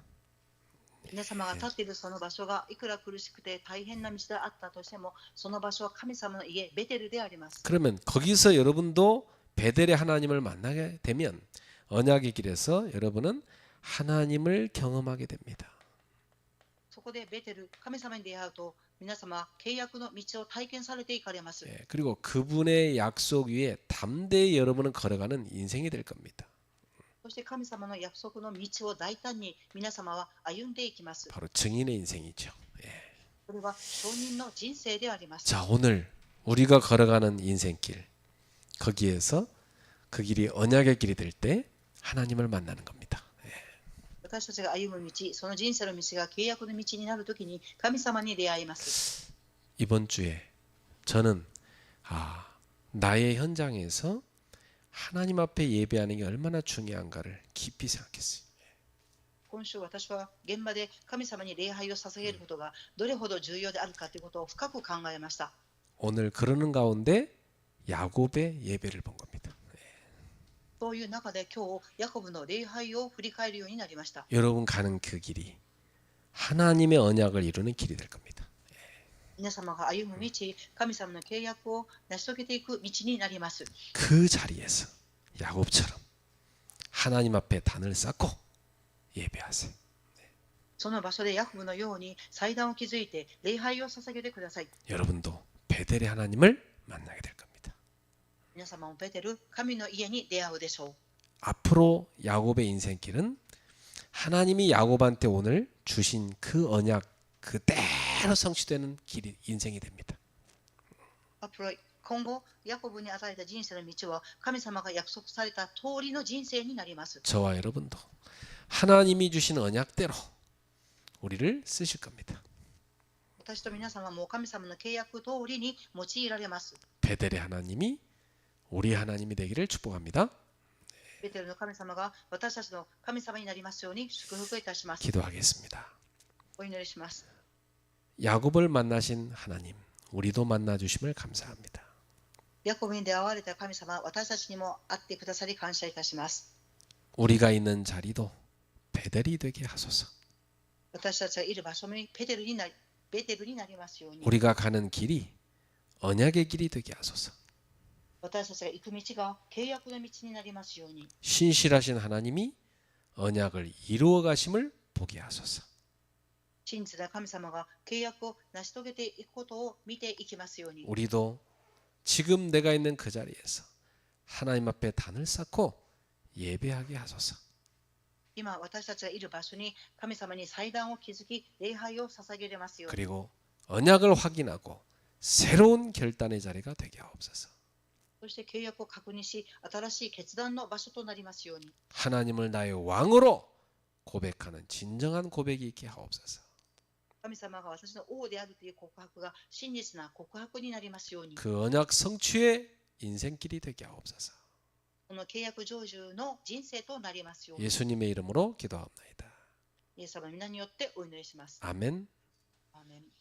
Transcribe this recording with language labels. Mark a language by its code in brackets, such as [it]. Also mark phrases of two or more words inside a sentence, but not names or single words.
[ja] 皆様が立っているその場所がいくら苦しくて大変な道であったとしても、その場所は神様の家ベテルであります。 [ko] 그러면 거기서 여러분도 베델의 하나님을 만나게 되면 언약의 길에서 여러분은 하나님을 경험하게 됩니다. [ja] そこでベテル、神様に出会うと、皆様契約の道を体験されていかれます。 [ko] 예, 그리고 그분의 약속 위에 담대히 여러분은 걸어가는 인생이 될 겁니다. [ja] そして神様の約束の道を大胆に皆様は歩んでいきます。 [ko] 바로 증인의 인생이죠. 예. [ja] それは証人の人生であります。 [ko] 자, 오늘 우리가 걸어가는 인생길 거기에서 그 길이 언약의 길이 될 때 하나님을 만나는 겁니다. [ja] 私たちが歩む道、その人生の道が契約の道になるときに神様に出会います。 [ko] 이번 주에 저는 나의 현장에서 하나님 앞에 예배하는 게 얼마나 중요한가를 깊이 생각했어요. [ja] 今週私は現場で神様に礼拝を捧げることがどれほど重要であるかということを深く考えました。 [ko] 오늘 그러는 가운데 야곱의 예배를 본 겁니다. [ja] そういう中で今日ヤコブの礼拝を振り返るようになりました。 [ko] 여러분 가는 그 길이 하나님의 언약을 이루는 길이 될 겁니다. [ja] 皆様が歩む道、神様の契約を成し遂げていく道になります。 [ko] 그 자리에서 야곱처럼 하나님 앞에 단을 쌓고 예배하세요. [ja] その場所でヤコブのように祭壇を築いて礼拝を捧げてください。 [ko] 여러분도 베델의 하나님을 만나게 될 겁니다. [ja] 皆様もベテル、神の家に出会うでしょう。 [ko] 앞으로 야곱의 인생길은 하나님이 야곱한테 오늘 주신 그 언약 그대로 성취되는 길이 인생이 됩니다. [ja] 今後、ヤコブに与えた人生の道は神様が約束された通りの人生になります。 [ko] 저와 여러분도 하나님이 주신 언약대로 우리를 쓰실 겁니다. [ja] 私と皆様も神様の契約通りに用いられます。 [ko] 베델의 하나님이 우리 하나님이 되기를 축복합니다. [ja] ベテルの神様が私たちの神様になりますように祝福いたします。 [ko] 기도하겠습니다. [ja] お祈りします。 [ko] 야곱을 만나신 하나님, 우리도 만나 주심을 감사합니다. [ja] ヤコブに出会われた神様、私たちにも会ってくださり感謝いたします。 [ko] 우리가 있는 자리도 베델이 되게 하소서. [ja] 私たちがいる場所にベテルになりますように。 [ko] 우리가 가는 길이 언약의 길이 되게 하소서. [ja] 私たちが行く道が契約の道になりますように。 [ko] 신실하신 하나님이 언약을 이루어 가심을 보게 하소서. [ja] 真実な神様が契約を成し遂げていくことを見ていきますように。 [ko] 우리도 지금 내가 있는 그 자리에서 하나님 앞에 단을 쌓고 예배하게 하소서. [ja] 今私たちがいる場所に神様に祭壇を築き礼拝を捧げれますように。 [ko] 그리고 언약을 확인하고 새로운 결단의 자리가 되게 하옵소서. [ja] そして契約を確認し、新しい決断の場所となりますように。 [ko] 하나님을 나의 왕으로 고백하는 진정한 고백이 있게 하옵소서. [ja] 神様が私の王であるという告白が真実な告白になりますように。 [ko] 그 언약 성취의 인생길이 되게 하옵소서. [ja] この契約成就の人生となりますように。 [ko] 예수님의 이름으로 기도합니다. [ja] イエス様の皆によってお祈りします。 [ko] 아멘. [ja] アーメン。